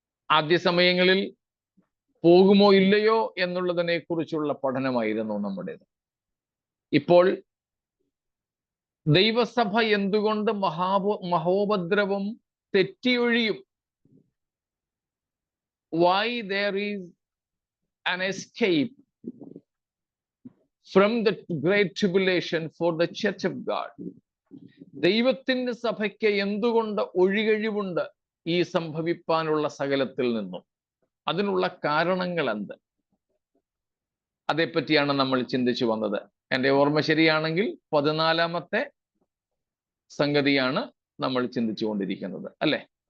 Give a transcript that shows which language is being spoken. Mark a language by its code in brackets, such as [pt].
[ml] ആദ്യ സമയങ്ങളിൽ പോകുമോ ഇല്ലയോ എന്നുള്ളതിനെ കുറിച്ചുള്ള പഠനമായിരുന്നു നമ്മുടേത്. ഇപ്പോൾ ദൈവസഭ എന്തുകൊണ്ട് മഹോപദ്രവം തെറ്റിയൊഴിയും? [en] Why there is an escape from the great tribulation for the church of God? [ml] ദൈവത്തിന്റെ സഭയ്ക്ക് എന്തുകൊണ്ട് ഒഴികഴിവുണ്ട് ഈ സംഭവിപ്പാനുള്ള സകലത്തിൽ നിന്നും? അതിനുള്ള കാരണങ്ങൾ എന്ത്? അതേപ്പറ്റിയാണ് നമ്മൾ ചിന്തിച്ചു വന്നത്. എൻ്റെ ഓർമ്മ ശരിയാണെങ്കിൽ 14-ാമത്തെ സംഗതിയാണ് നമ്മൾ ചിന്തിച്ചുകൊണ്ടിരിക്കുന്നത്, അല്ലേ?